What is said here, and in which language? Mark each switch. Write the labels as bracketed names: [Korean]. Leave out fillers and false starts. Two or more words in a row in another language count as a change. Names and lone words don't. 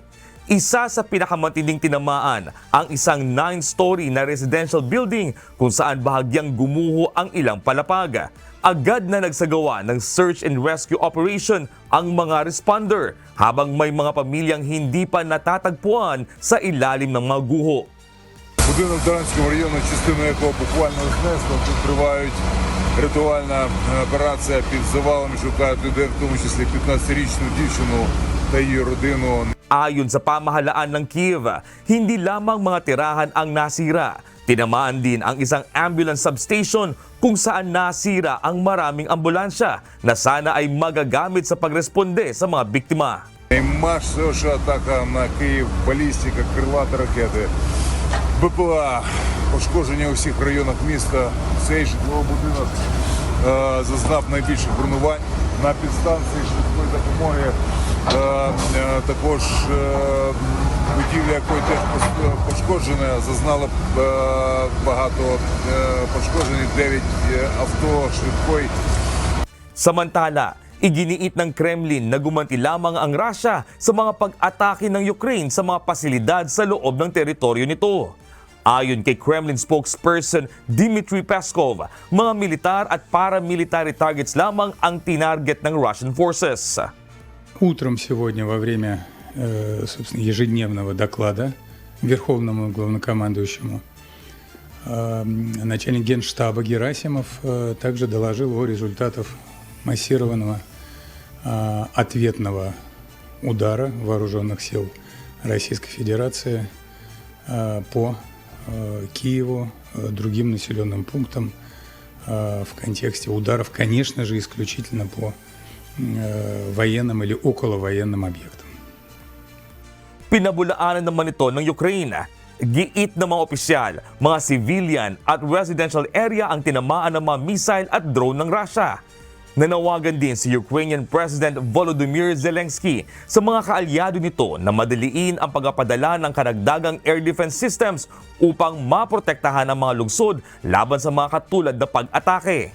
[Filipino] Isa sa pinakamatinding tinamaan ang isang 9-story na [English] residential building [Filipino] kung saan bahagyang gumuho ang ilang palapag. Agad na nagsagawa ng [English] search and rescue operation [Filipino] ang mga responder habang may mga pamilyang hindi pa natatagpuan sa ilalim ng mga guho. [Ukrainian] Будинок Даранського району, частину якого буквально знесло, тут тривають рятувальна операція під завалами, шукають людей, в тому числі 15-річну дівчину та її родину. [Filipino] Ayon sa pamahalaan ng Kiev, hindi lamang mga tirahan ang nasira. Tinamaan din ang isang [English] ambulance substation [Filipino] kung saan nasira ang maraming ambulansya na sana ay magagamit sa pagresponde sa mga biktima. [Ukrainian] Масова атака на Київ, балістика, крилаті ракети. БПЛА, пошкодження у всіх районах міста. Цей житловий будинок зазнав найбільших руйнувань. На підстанції швидкої допомоги також будівля, якої теж пошкоджена, зазнала багато пошкоджень, 9 авто швидкої. [Filipino] Samantala, iginiit ng Kremlin na gumanti lamang ang Russia sa mga pag-atake ng Ukraine sa mga pasilidad sa loob ng teritoryo nito. Ayon kay Kremlin spokesperson Dmitry Peskov, mga militar at [English] paramilitary targets [Filipino] lamang ang tinarget ng [English] Russian forces. [Russian] Утром сегодня во время собственно, ежедневного доклада Верховному главнокомандующему начальник Генштаба Герасимов также доложил о результатах массированного ответного удара вооруженных сил Российской Федерации по Киеву, другим населенным пунктам в контексте ударов, конечно же, исключительно по военным или околовоенным объектам. [Filipino] Pinabulaanan naman ito ng Ukraine. Giit ng mga opisyal, mga civilian at [English] residential area [Filipino] ang tinamaan ng mga missile at drone ng Russia. Nanawagan din si Ukrainian President Volodymyr Zelensky sa mga kaalyado nito na madaliin ang pagpapadala ng karagdagang [English] air defense systems [Filipino] upang maprotektahan ang mga lungsod laban sa mga katulad na pag-atake.